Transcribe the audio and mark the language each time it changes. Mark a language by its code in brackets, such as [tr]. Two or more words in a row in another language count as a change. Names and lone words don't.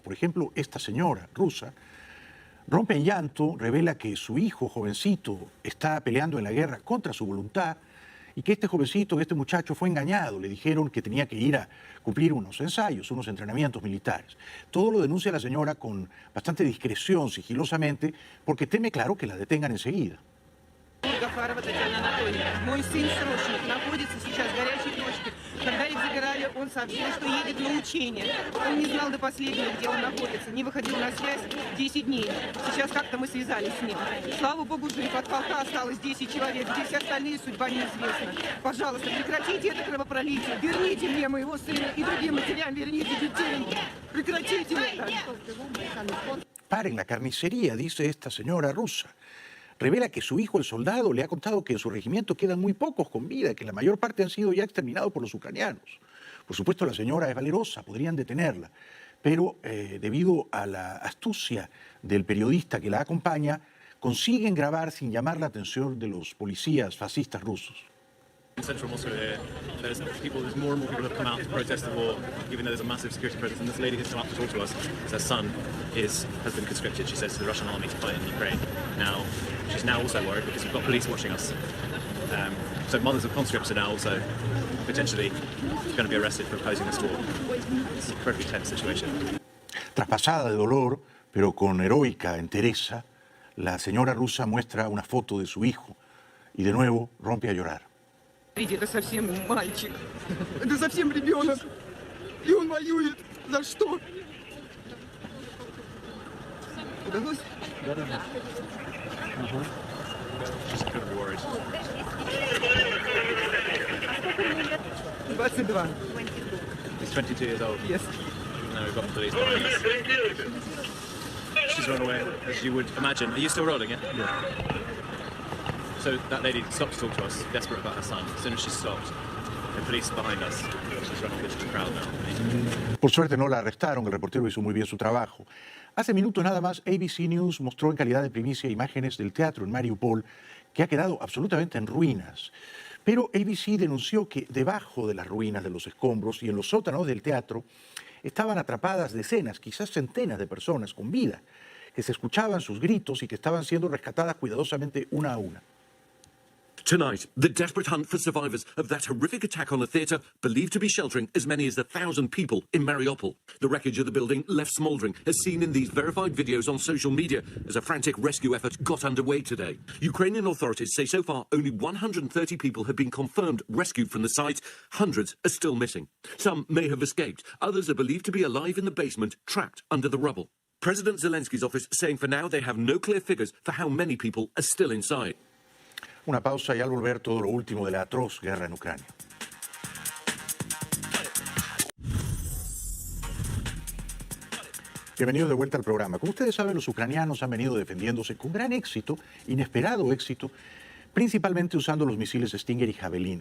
[es] Por ejemplo, esta señora rusa rompe en llanto, revela que su hijo jovencito está peleando en la guerra contra su voluntad y que este jovencito, este muchacho fue engañado. Le dijeron que tenía que ir a cumplir unos ensayos, unos entrenamientos militares. Todo lo denuncia la señora con bastante discreción, sigilosamente, porque teme, claro, que la detengan enseguida. [ru] Мой сын срочник находится сейчас в горячей точке. Когда их забирали, он сообщил, что едет на учение. Он не знал до последнего, где он находится. Не выходил на связь 10 дней. Сейчас как-то мы связались с ним. Слава богу, жив. От полка осталось 10 человек. Где все остальные, судьба неизвестна. Пожалуйста, прекратите это кровопролитие. Верните мне моего сына и другим матерям верните детей. Прекратите это. [es] Paren la carnicería, dice esta señora rusa. Revela que su hijo, el soldado, le ha contado que en su regimiento quedan muy pocos con vida, que la mayor parte han sido ya exterminados por los ucranianos. Por supuesto, la señora es valerosa, podrían detenerla, pero debido a la astucia del periodista que la acompaña, consiguen grabar sin llamar la atención de los policías fascistas rusos. [en] In central Moscow, there's more and more people have come out to protest the war, even though there's a massive security presence. And this lady has come up to talk to us. Her son has been conscripted, she says, to the Russian army to fight in Ukraine. Now, she's now also worried because we've got police watching us. So mothers of conscripts are now also potentially going to be arrested for opposing this war. It's an incredibly tense situation. [es] Traspasada de dolor, pero con heroica entereza, la señora rusa muestra una foto de su hijo y de nuevo rompe a llorar. [ru] Это совсем мальчик. Это совсем ребенок. И он воюет. За что? Удалось? Да. [en] She's incredibly worried. 22. He's 22 years old. Yes. Now we've got the police behind us. She's run away, as you would imagine. Are you still rolling, yeah? Yeah. So that lady stopped to talk to us, desperate about her son. As soon as she stopped, the police behind us. She's running into the crowd now. [es] Por suerte no la arrestaron, el reportero hizo muy bien su trabajo. Hace minutos nada más, ABC News mostró en calidad de primicia imágenes del teatro en Mariupol, que ha quedado absolutamente en ruinas. Pero ABC denunció que debajo de las ruinas de los escombros y en los sótanos del teatro estaban atrapadas decenas, quizás centenas de personas con vida, que se escuchaban sus gritos y que estaban siendo rescatadas cuidadosamente una a una. [en] Tonight, the desperate hunt for survivors of that horrific attack on a theatre believed to be sheltering as many as 1,000 people in Mariupol. The wreckage of the building left smouldering, as seen in these verified videos on social media, as a frantic rescue effort got underway today. Ukrainian authorities say so far only 130 people have been confirmed rescued from the site. Hundreds are still missing. Some may have escaped. Others are believed to be alive in the basement, trapped under the rubble. President Zelensky's office saying for now they have no clear figures for how many people are still inside. [es] Una pausa y al volver todo lo último de la atroz guerra en Ucrania. Bienvenidos de vuelta al programa. Como ustedes saben, los ucranianos han venido defendiéndose con gran éxito, inesperado éxito, principalmente usando los misiles Stinger y Javelin.